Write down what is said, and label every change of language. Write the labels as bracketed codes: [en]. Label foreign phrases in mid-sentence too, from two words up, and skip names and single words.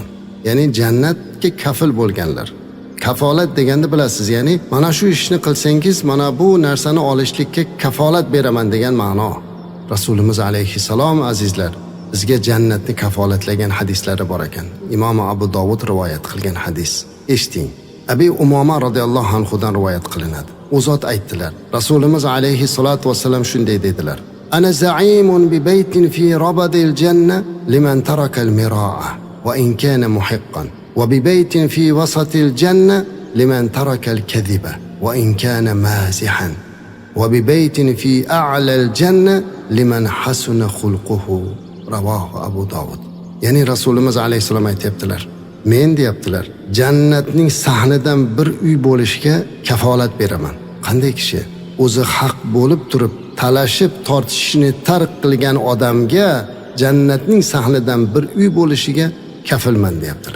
[uz] Ya'ni jannatga kafil bo'lganlar. Kafolat deganda bilasiz, ya'ni mana shu ishni qilsangiz, mana bu narsani olishlikka kafolat beraman degan ma'no. Rasulimiz alayhissalom azizlar bizga jannatni kafolatlagan hadislari bor ekan. Imom Abu Dovud rivoyat qilgan hadis. Eshiting. Abi Umoma radhiyallohu anhu dan rivoyat qilinadi. U zot aytdilar. Rasulimiz alayhissalatu vassalam shunday dedilar: [ar] أنا زعيم ببيت في ربد الجنة لمن ترك المراءة وإن كان محقا، وببيت في وسط الجنة لمن ترك الكذب وإن كان مازحا، وببيت في أعلى الجنة لمن حسن خلقه. رواه أبو داود. [uz] يعني رسولimiz alayhissalom aytibdilar, men deyaptilar, jannatning sahnidan bir uy bo'lishga kafolat beraman. Qanday kishi o'zi haq bo'lib turib talashib tortishishni tark qilgan odamga jannatning sahnidan bir uy bo'lishiga kafilman deyaptilar.